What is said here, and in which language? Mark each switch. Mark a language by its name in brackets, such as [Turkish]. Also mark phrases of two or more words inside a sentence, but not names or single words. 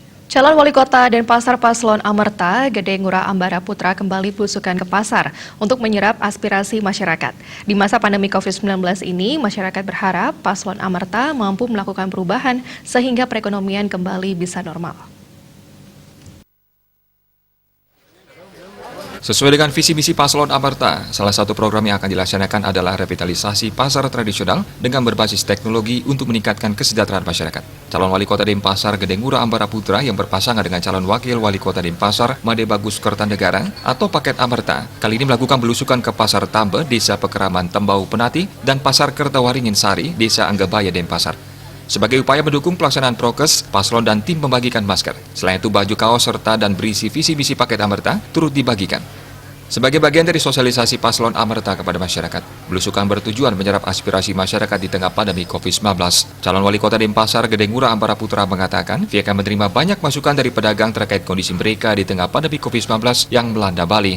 [Indonesian] Calon Wali Kota Denpasar Paslon Amerta, Gede Ngurah Ambara Putra kembali belusukan ke pasar untuk menyerap aspirasi masyarakat. Di masa pandemi COVID-19 ini, masyarakat berharap Paslon Amerta mampu melakukan perubahan sehingga perekonomian kembali bisa normal. Sesuai dengan visi misi Paslon Amerta, salah satu program yang akan dilaksanakan adalah revitalisasi pasar tradisional dengan berbasis teknologi untuk meningkatkan kesejahteraan masyarakat. Calon Wali Kota Denpasar Gede Ngurah Ambara Putra yang berpasangan dengan calon Wakil Wali Kota Denpasar Made Bagus Kertanegara atau Paket Amerta, kali ini melakukan belusukan ke Pasar Tambe, Desa Pekeraman Tembau Penati, dan Pasar Kertawaringin Sari, Desa Anggabaya Denpasar. Sebagai upaya mendukung pelaksanaan prokes, paslon dan tim membagikan masker. Selain itu, baju kaos serta dan berisi visi-misi Paket Amerta turut dibagikan. Sebagai bagian dari sosialisasi Paslon Amerta kepada masyarakat, belusukan bertujuan menyerap aspirasi masyarakat di tengah pandemi COVID-19. Calon Wali Kota Denpasar Gede Ngurah Ambara Putra mengatakan, pihaknya menerima banyak masukan dari pedagang terkait kondisi mereka di tengah pandemi COVID-19 yang melanda Bali.